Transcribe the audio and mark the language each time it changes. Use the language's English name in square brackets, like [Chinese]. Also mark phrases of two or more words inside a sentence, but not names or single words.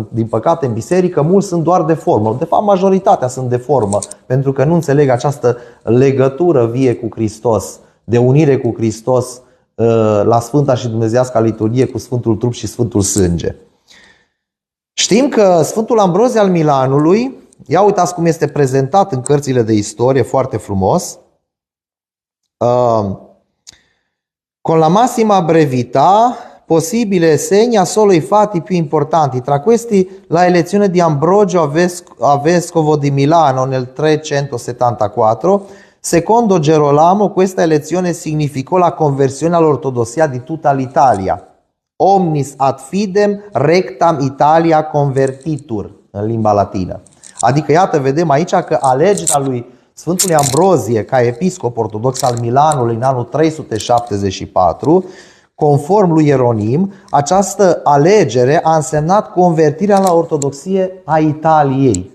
[Romanian] Din păcate, în biserică, mulți sunt doar de formă. De fapt, majoritatea sunt de formă, pentru că nu înțeleg această legătură vie cu Hristos, de unire cu Hristos la Sfânta și Dumnezeiasca liturghie cu Sfântul Trup și Sfântul Sânge. Știm că Sfântul Ambrozie al Milanului, ia uitați cum este prezentat în cărțile de istorie, foarte frumos, [Italian] con la massima brevità possibile segna solo i fatti più importanti. Tra questi la elezione di Ambrogio a vescovo di Milano nel 374. Secondo Gerolamo questa elezione significò la conversione all'ortodossia di tutta l'Italia. [Latin] Omnis ad fidem rectam Italia convertitur, [Romanian] în limba latină. Adică iată, vedem aici că alegerea lui Sfântului Ambrozie ca episcop ortodox al Milanului în anul 374, conform lui Ieronim, această alegere a însemnat convertirea la ortodoxie a Italiei.